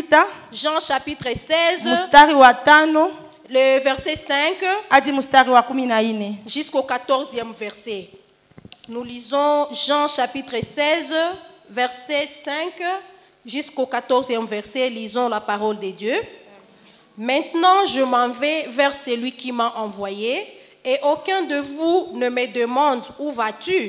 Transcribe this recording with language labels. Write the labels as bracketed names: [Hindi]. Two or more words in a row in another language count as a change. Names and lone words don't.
[French] Jean chapitre 16. [Swahili] Mstari wa 5. [French] Le verset 5. [Swahili] Hadi mstari wa 14. [French] Jusqu'au 14e verset. Nous lisons Jean chapitre 16, verset 5 jusqu'au 14e verset. Lisons la parole de Dieu. Maintenant, je m'en vais vers celui qui m'a envoyé, et aucun de vous ne me demande où vas-tu.